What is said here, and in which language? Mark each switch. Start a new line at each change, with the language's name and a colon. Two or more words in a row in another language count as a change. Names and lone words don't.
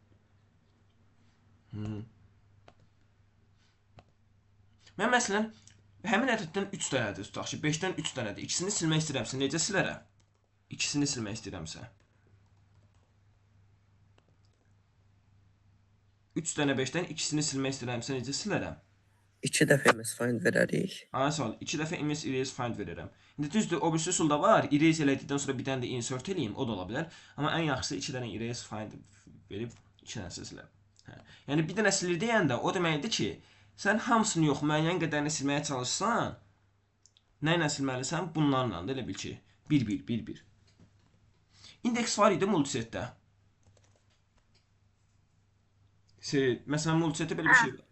Azerbaijani: Mən məsələn, Həmin ədəddən 3 dənədir tutaq ki, 5-dən 3 dənədir. İkisini silmək istəyirəmsə, necə silərəm? İkisini silmək istəyirəmsə. 3 dənə 5-dən ikisini silmək istəyirəmsə, necə silərəm? 2 dəfə MS find verərik. Aynı sual. 2 dəfə MS
English: erase find
Azerbaijani: verirəm. İndi düzdür, o birisi üsulda var. Erase elədikdən sonra bir dənə də insert eləyim, o da ola bilər. Amma ən yaxşısı 2 dənə
English: erase find
Azerbaijani: verib 2 dənə silərəm. Hə. Yəni bir dənə silir deyəndə o deməkdir ki, sən hamısını yox, müəyyən qədərini silməyə çalışsan, nə ilə silməlisən? Bunlarla da elə bil ki, 1-1. İndeks var idi multisetdə. Məsələn, multisetdə belə bir şey var.